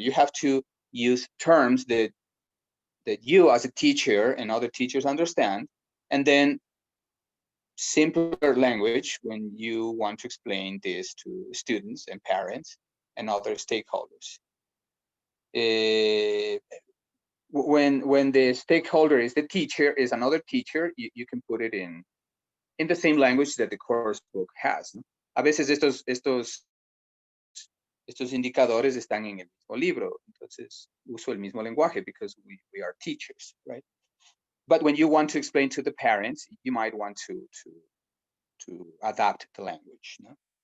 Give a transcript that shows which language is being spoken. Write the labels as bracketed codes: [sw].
[en] You have to use terms that you as a teacher and other teachers understand, and then simpler language when you want to explain this to students and parents and other stakeholders. When the stakeholder is the teacher, is another teacher, you can put it in the same language that the course book has, ¿no? [es] A veces estos indicadores están en el mismo libro, entonces uso el mismo lenguaje [en] because we are teachers, right? But when you want to explain to the parents, you might want to adapt the language, no?